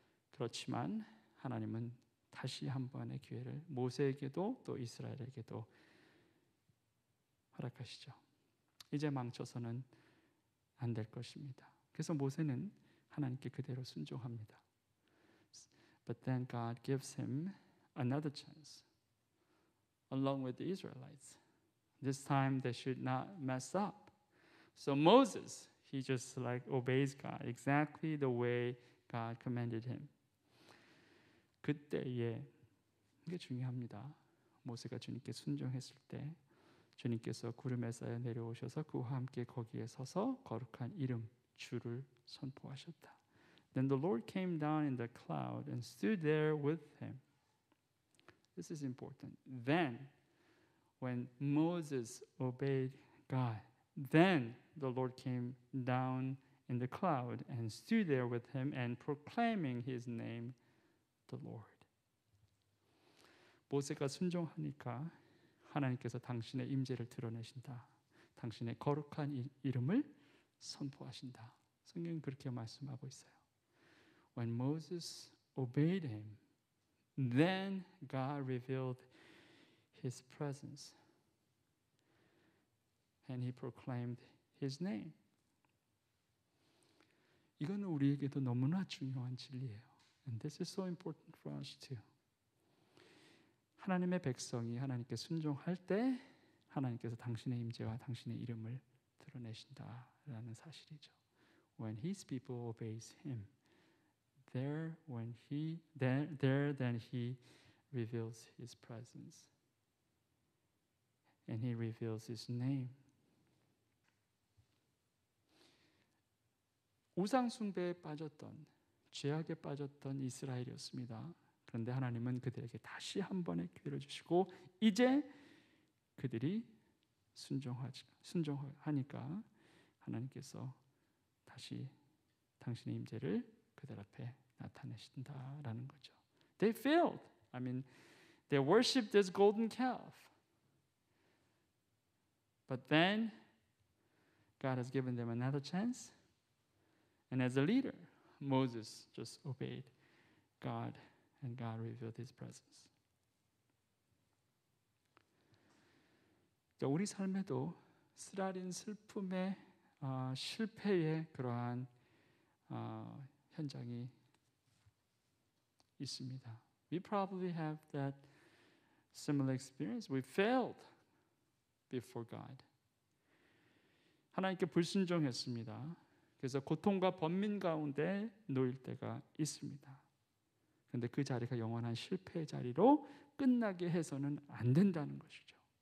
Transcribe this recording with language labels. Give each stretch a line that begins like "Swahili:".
Korean: 그렇지만 하나님은 다시 한 번의 기회를 모세에게도 또 이스라엘에게도 허락하시죠. 이제 망쳐서는 안 될 것입니다. 그래서 모세는 하나님께 그대로 순종합니다.
English: But then God gives him another chance, along with the Israelites. This time they should not mess up. So Moses, he just like obeys God exactly the way God commanded him.
Korean: 그때에 이게 중요합니다. 모세가 주님께 순종했을 때 주님께서 구름에 쌓여 내려오셔서 그와 함께 거기에 서서 거룩한 이름 주를 선포하셨다.
English: Then the Lord came down in the cloud and stood there with him. This is important. Then, when Moses obeyed God, then the Lord came down in the cloud and stood there with him and proclaiming his name, the Lord.
Korean: 모세가 순종하니까 하나님께서 당신의 임재를 드러내신다. 당신의 거룩한 이름을 선포하신다. 성경은 그렇게 말씀하고 있어요.
English: When Moses obeyed him, then God revealed his presence and he proclaimed his name.
Korean: 이거는 우리에게도 너무나 중요한 진리예요.
English: And this is so important for us too.
Korean: 하나님의 백성이 하나님께 순종할 때 하나님께서 당신의 임재와 당신의 이름을 드러내신다라는 사실이죠.
English: When his people obeys him, then he reveals his presence and he reveals his name.
Korean: 우상 숭배에 빠졌던 죄악에 빠졌던 이스라엘이었습니다. 그런데 하나님은 그들에게 다시 한 번의 기회를 주시고 이제 그들이 순종하니까 하나님께서 다시 당신의 임재를 그들 앞에 나타내신다라는 거죠.
English: They failed. I mean, they worshipped this golden calf. But then God has given them another chance. And as a leader, Moses just obeyed God and God revealed his presence.
Korean: 우리 삶에도 쓰라린 슬픔의 실패의 그러한 현장이 있습니다.
English: We probably have that similar experience. We failed before God.
Korean: 하나님께 불순종했습니다. 그래서 고통과 번민 가운데 놓일 때가 있습니다. 그런데 그 자리가 영원한 실패의 자리로 끝나게 해서는 안 된다는 것이죠.